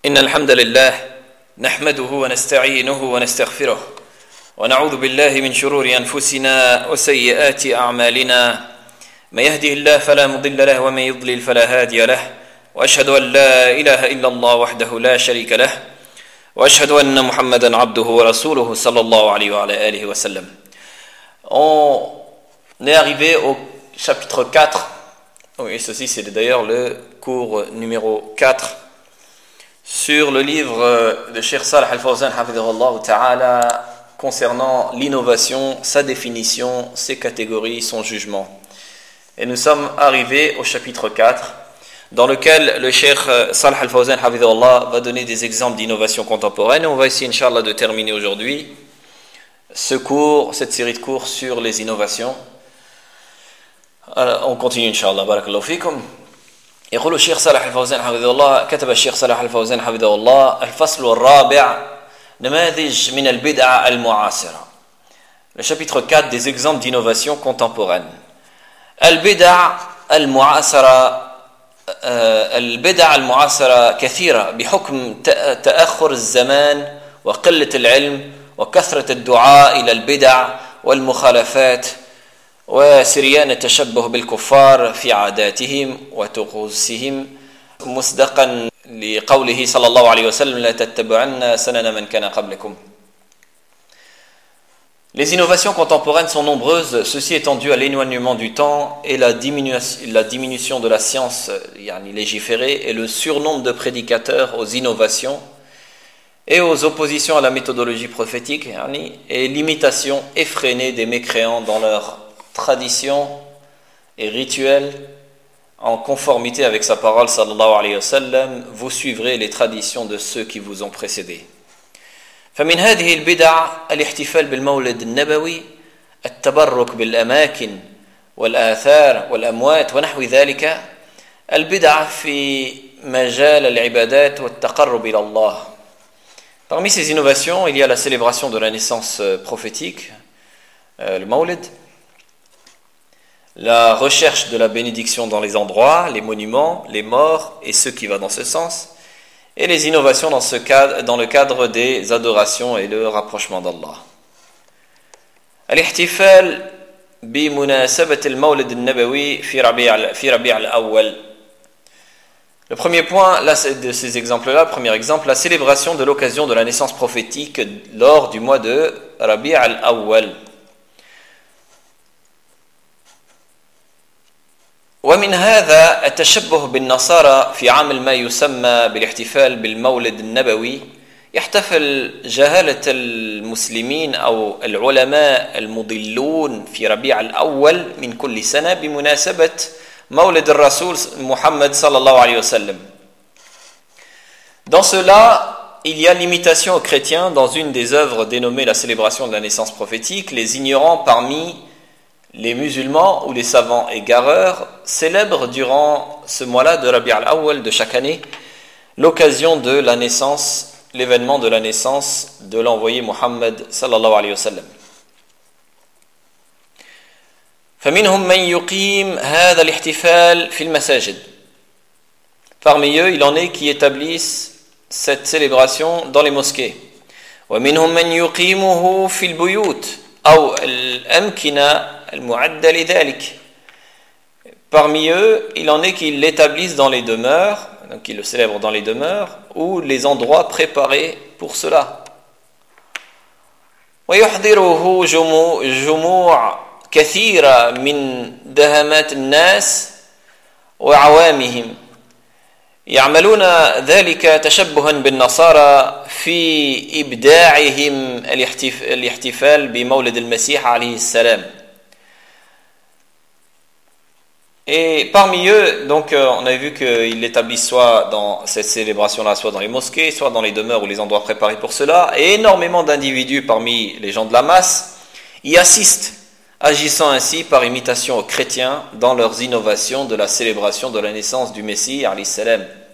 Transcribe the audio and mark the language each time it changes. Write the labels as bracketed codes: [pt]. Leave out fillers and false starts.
[ar] إن الحمد لله نحمده ونستعينه ونستغفره ونعوذ بالله من شرور أنفسنا وسيئات أعمالنا، من يهده الله فلا مضل له ومن يضلل فلا هادي له، وأشهد أن لا إله إلا الله وحده لا شريك له، وأشهد أن محمدا عبده ورسوله صلى الله عليه وعلى آله وسلم. [fr] On est arrivé au chapitre 4. Oui, ceci c'est d'ailleurs le cours numéro 4 sur le livre de Cheikh Salah Al-Fawzan hafizahullah ta'ala concernant l'innovation, sa définition, ses catégories, son jugement. Et nous sommes arrivés au chapitre 4 dans lequel le Cheikh Salah Al-Fawzan hafizahullah va donner des exemples d'innovation contemporaine. On va essayer inchallah de terminer aujourd'hui ce cours, cette série de cours sur les innovations. Alors, on continue inchallah, barakallahu fikum. [ar] يقول الشيخ صالح الفوزان حفظه الله كتب الشيخ صالح الفوزان حفظه الله الفصل الرابع نماذج من البدع المعاصرة. [fr] Le chapitre 4 des exemples d'innovation contemporaine. [ar] البدع المعاصرة البدع المعاصرة كثيرة بحكم تأخر الزمان وقلة العلم وكثرة الدعاء إلى البدع والمخالفات وسريان التشبه بالكفار في عاداتهم وتقوسهم مصدقا لقوله صلى الله عليه وسلم لا تتبعن سنن من كان قبلكم. [fr] Les innovations contemporaines sont nombreuses, ceci étant dû à l'éloignement du temps et la diminution de la science يعني légiférée et le surnombre de prédicateurs aux innovations et aux oppositions à la méthodologie prophétique يعني et l'imitation effrénée des mécréants dans leur tradition et rituel en conformité avec sa parole sallallahu alayhi wa sallam, vous suivrez les traditions de ceux qui vous ont précédé. [ar] فمن هذه البدع الاحتفال بالمولد النبوي التبرك بالأماكن والآثار والأموات ونحو ذلك البدع في مجال العبادات والتقرب إلى الله. [fr] Parmi ces innovations, il y a la célébration de la naissance prophétique, le maulid, la recherche de la bénédiction dans les endroits, les monuments, les morts et ce qui va dans ce sens, et les innovations dans ce cadre, dans le cadre des adorations et le rapprochement d'Allah. [ar] الاحتفال بمناسبة المولد النبوي في ربيع الأول. [fr] Le premier point là, de ces exemples-là, premier exemple, la célébration de l'occasion de la naissance prophétique lors du mois de ربيع الأول. [ar] ومن هذا التشبه بالنصارى في عمل ما يسمى بالاحتفال بالمولد النبوي يحتفل جهالة المسلمين أو العلماء المضلون في ربيع الأول من كل سنة بمناسبة مولد الرسول محمد صلى الله عليه وسلم. [fr] Dans cela, il y a l'imitation aux chrétiens dans une des œuvres dénommée la célébration de la naissance prophétique. Les ignorants parmi les musulmans ou les savants égareurs célèbrent durant ce mois-là de Rabi al-Awwal de chaque année l'occasion de la naissance, l'événement de la naissance de l'envoyé Muhammad sallallahu alayhi wa sallam. [ar] فَمِنْهُمْ مَنْ يُقِيمْ هَذَا الْإِحْتِفَالْ فِي الْمَسَاجِدْ. [fr] Parmi eux, il en est qui établissent cette célébration dans les mosquées. [ar] وَمِنْهُمْ مَنْ يُقِيمُهُ فِي الْبُيُوتِ أَوْ الْأَمْكِنَا المعدل لذلك. [fr] Parmi eux, il en est qui l'établissent dans les demeures, donc qui le célèbrent dans les demeures ou les endroits préparés pour cela. [ar] ويحضره جموع كثيرة من دهمات الناس وعوامهم يعملون ذلك تشبها بالنصارى في إبداعهم الاحتفال بمولد المسيح عليه السلام. [fr] Et parmi eux, donc on a vu qu'ils l'établissent soit dans cette célébration-là, soit dans les mosquées, soit dans les demeures ou les endroits préparés pour cela, et énormément d'individus parmi les gens de la masse y assistent, agissant ainsi par imitation aux chrétiens dans leurs innovations de la célébration de la naissance du Messie, alayhi salam.